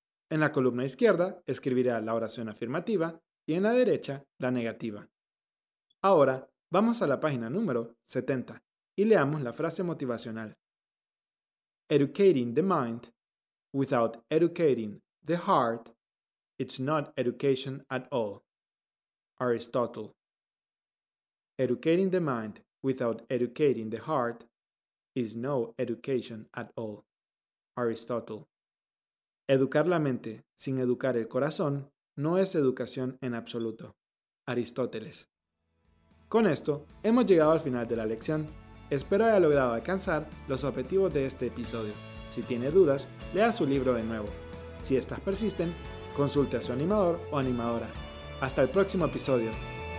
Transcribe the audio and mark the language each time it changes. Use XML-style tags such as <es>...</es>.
<es>En la columna izquierda escribirá la oración afirmativa y en la derecha la negativa. Ahora vamos a la página número 70 y leamos la frase motivacional.</es> <en>Educating the mind without educating the heart, it's not education at all. Aristotle. Educating the mind without educating the heart is no education at all. Aristotle.</en> <es>Educar la mente sin educar el corazón no es educación en absoluto. Aristóteles. Con esto, hemos llegado al final de la lección. Espero haya logrado alcanzar los objetivos de este episodio. Si tiene dudas, lea su libro de nuevo. Si estas persisten, consulte a su animador o animadora. Hasta el próximo episodio.</es>